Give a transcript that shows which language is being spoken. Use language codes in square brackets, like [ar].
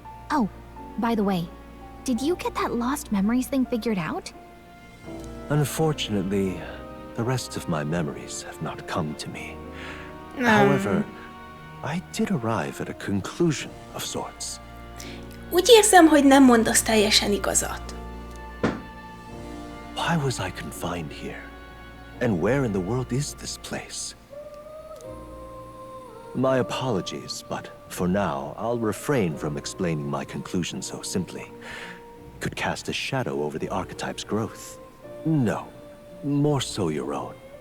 [en] Oh, by the way, did you get that lost memories thing figured out? Unfortunately, the rest of my memories have not come to me. However, I did arrive at a conclusion of sorts. [hu] Úgy érzem, hogy nem mondasz teljesen igazat. [en] Why was I confined here? And where in the world is this place? My apologies, but for now, I'll refrain from explaining my conclusion so simply. Could cast a shadow over the archetype's growth. No, more so your own.